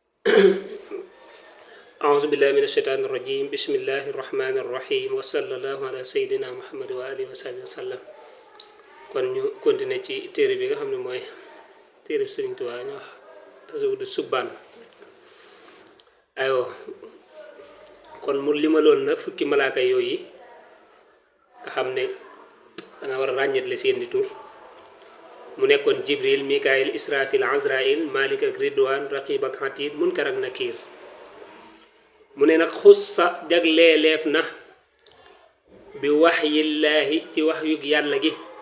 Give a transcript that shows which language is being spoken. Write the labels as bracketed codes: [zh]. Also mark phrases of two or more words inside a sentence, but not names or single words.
[ar] أعوذ بالله من الشيطان الرجيم بسم الله الرحمن الرحيم وصلى الله على سيدنا محمد وآله وصحبه وسلم [wo] kon ñu continuer ci téere bi nga xam ne mooy téere Sëriñ Tuubaa ñu wax Tazawudu Subbaan aywa kon mu limaloon na fukki malaaka yooyu nga xam ne danga war a ràññetle seeni tur mu nekkoon Jibril Mikaayil Israfil Azrail Malik ak Ridwaan Raqib ak Atiid Munkar ak Nakiir mu ne nag xussa jagleeleef na bi waxyillaahi ci wax yug yàlla gi